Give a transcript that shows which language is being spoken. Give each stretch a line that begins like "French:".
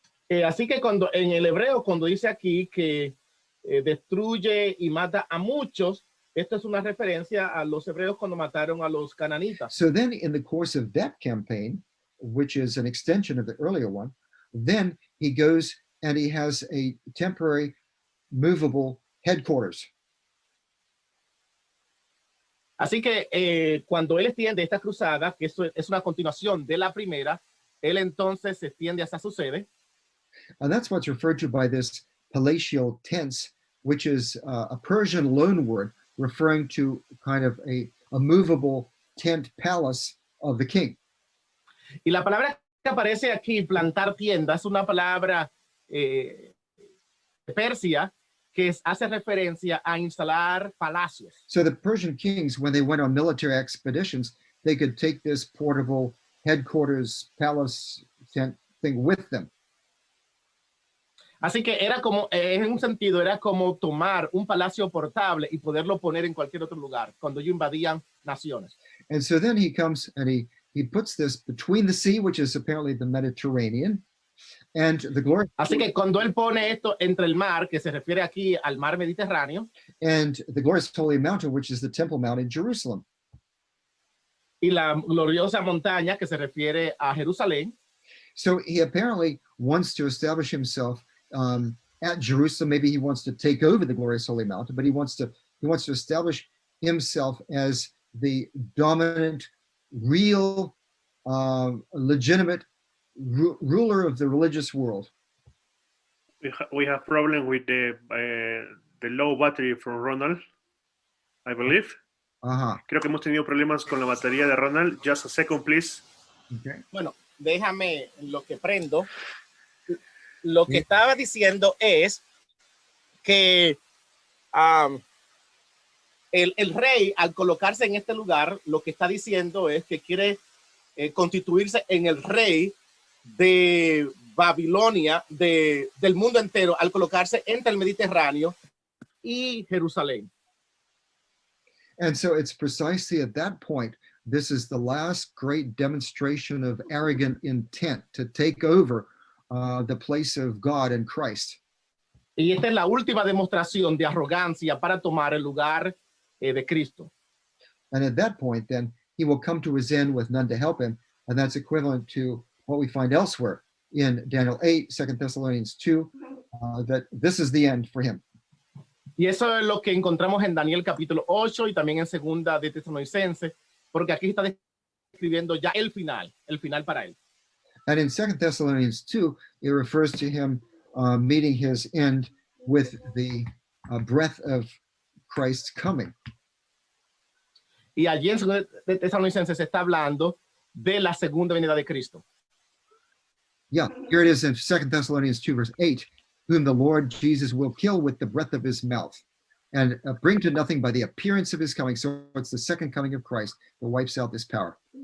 Spanish: Así que cuando en el hebreo, cuando dice aquí que destruye y mata a muchos, esto es una referencia a los hebreos cuando mataron a los cananitas.
English: So then in the course of that campaign, which is an extension of the earlier one, then he goes and he has a temporary movable headquarters.
Spanish: Así que cuando él extiende esta cruzada, que eso es una continuación de la primera, él entonces se extiende hasta su sede.
English: And that's what's referred to by this palatial tents, which is a Persian loan word referring to kind of a movable tent palace of the king.
Spanish: Y la palabra que aparece aquí, plantar tienda, es una palabra persia que hace referencia a instalar palacios.
English: So the Persian kings, when they went on military expeditions, they could take this portable headquarters palace tent thing with them.
Spanish: Así que era como, en un sentido, era como tomar un palacio portable y poderlo poner en cualquier otro lugar cuando ellos invadían naciones.
English: And so then he comes and he puts this between the sea, which is apparently the Mediterranean, and the glory.
Spanish: Así que cuando él pone esto entre el mar, que se refiere aquí al mar Mediterráneo,
English: and the glorious holy mountain, which is the Temple Mount in Jerusalem.
Spanish: y la gloriosa montaña, que se refiere a Jerusalén.
English: So he apparently wants to establish himself at Jerusalem. Maybe he wants to take over the glorious holy mountain, but he wants to establish himself as the dominant, real, legitimate ruler of the religious world. We have problem with the low battery from Ronald, I believe.
Spanish: Creo que hemos tenido problemas con la batería de Ronald.
English: Just a second, please. Okay.
Spanish: Bueno, déjame lo que prendo. Lo que estaba diciendo es que el rey, al colocarse en este lugar, lo que está diciendo es que quiere constituirse en el rey de Babilonia, del mundo entero, al colocarse entre el Mediterráneo y Jerusalén.
English: And so it's precisely at that point, this is the last great demonstration of arrogant intent to take over the place of God and Christ.
Spanish: Y esta es la última demostración de arrogancia para tomar el lugar de Cristo.
English: And at that point, then, he will come to his end with none to help him. And that's equivalent to what we find elsewhere in Daniel 8, 2 Thessalonians 2, that this is the end for him.
Spanish: Y eso es lo que encontramos en Daniel capítulo 8 y también en segunda de Tesalonicenses, porque aquí está describiendo ya el final para él.
English: And in 2 Thessalonians 2, it refers to him meeting his end with the breath of Christ's coming.
Spanish: Y allí en segunda de Tesalonicenses se está hablando de la segunda venida de Cristo.
English: Yeah, here it is in 2 Thessalonians 2, verse 8, whom the Lord Jesus will kill with the breath of his mouth and bring to nothing by the appearance of his coming. So it's the second coming of Christ that wipes out this power.